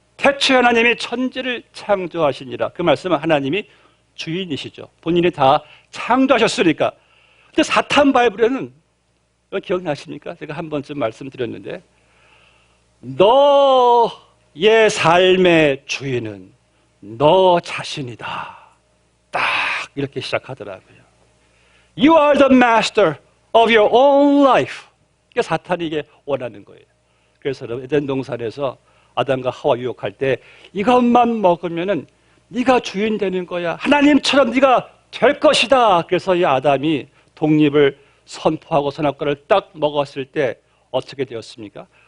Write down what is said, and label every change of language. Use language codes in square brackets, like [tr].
[ko] 태초에 하나님이 천지를 창조하시니라. 그 말씀은 하나님이 주인이시죠. 본인이 다 창조하셨으니까 근데 사탄 바이블에는 기억나십니까? 제가 한 번쯤 말씀드렸는데 너의 삶의 주인은 너 자신이다. 딱 이렇게 시작하더라고요. [en] You are the master of your own life. [ko] 이게 사탄이 이게 원하는 거예요. 그래서 에덴 동산에서 아담과 하와 유혹할 때 이것만 먹으면은 네가 주인 되는 거야. 하나님처럼 네가 될 것이다. 그래서 이 아담이 독립을 선포하고 선악과를 딱 먹었을 때 어떻게 되었습니까?